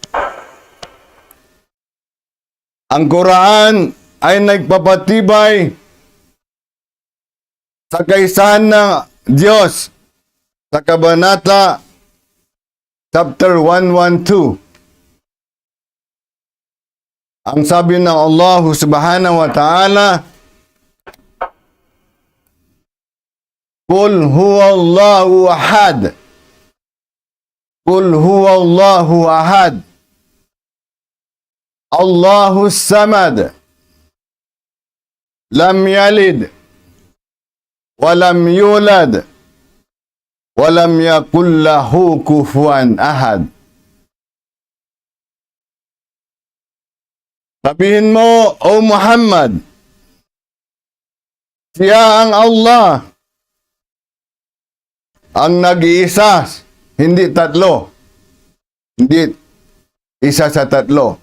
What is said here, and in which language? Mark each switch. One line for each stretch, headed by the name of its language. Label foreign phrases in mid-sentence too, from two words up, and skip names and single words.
Filipino: Ang Quran ay nagpapatibay sa kaisahan ng Diyos sa Kabanata chapter 112. Ang sabi ng Allah
Arabic: سبحانه وتعالى, قل هو الله أحد. قل هو الله أحد. الله الصمد. لم يلد ولم يولد. ولم يكن له كفوا أحد.
Filipino: Sabihin mo, O Muhammad, siya ang Allah, ang nag-iisa, hindi tatlo. Hindi isa sa tatlo.